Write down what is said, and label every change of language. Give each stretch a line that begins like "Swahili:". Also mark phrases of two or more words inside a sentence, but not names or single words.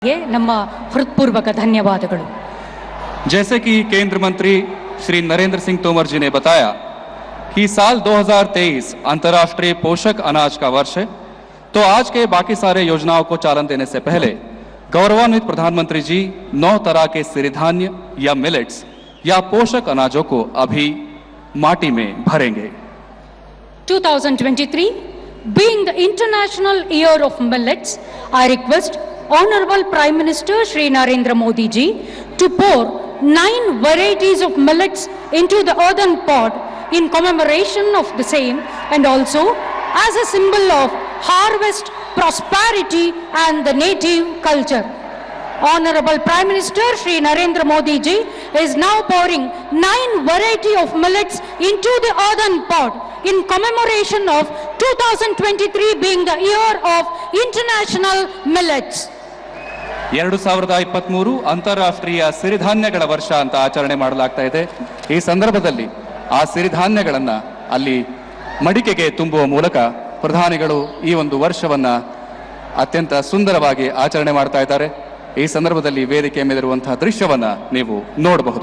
Kannada: ये ನಮ್ಮ ಹೃತ್ಪೂರ್ವಕ ಧನ್ಯವಾದಗಳು।
Hindi: जैसे कि केंद्र मंत्री श्री नरेंद्र सिंह तोमर जी ने बताया कि साल 2023 अंतर्राष्ट्रीय पोषक अनाज का वर्ष है, तो आज के बाकी सारे योजनाओं को चालन देने से पहले गौरवान्वित प्रधानमंत्री जी 9 तरह के सिरिधान्य या मिलेट्स या पोषक अनाजों को अभी माटी में भरेंगे।
English: 2023 being the International Year of Millets, I request Honorable Prime Minister Shri Narendra Modi ji to pour 9 varieties of millets into the earthen pot in commemoration of the same, and also as a symbol of harvest, prosperity and the native culture. Honorable Prime Minister Shri Narendra Modi ji is now pouring 9 variety of millets into the earthen pot in commemoration of 2023 being the year of International Millets.
Kannada: 2023 ಅಂತಾರಾಷ್ಟ್ರೀಯ ಸಿರಿಧಾನ್ಯಗಳ ವರ್ಷ ಅಂತ ಆಚರಣೆ ಮಾಡಲಾಗ್ತಾ ಇದೆ। ಈ ಸಂದರ್ಭದಲ್ಲಿ ಆ ಸಿರಿಧಾನ್ಯಗಳನ್ನ ಅಲ್ಲಿ ಮಡಿಕೆಗೆ ತುಂಬುವ ಮೂಲಕ ಪ್ರಧಾನಿಗಳು ಈ ಒಂದು ವರ್ಷವನ್ನ ಅತ್ಯಂತ ಸುಂದರವಾಗಿ ಆಚರಣೆ ಮಾಡ್ತಾ ಇದ್ದಾರೆ। ಈ ಸಂದರ್ಭದಲ್ಲಿ ವೇದಿಕೆ ಮೇಲಿರುವಂತಹ ದೃಶ್ಯವನ್ನ ನೀವು ನೋಡಬಹುದು।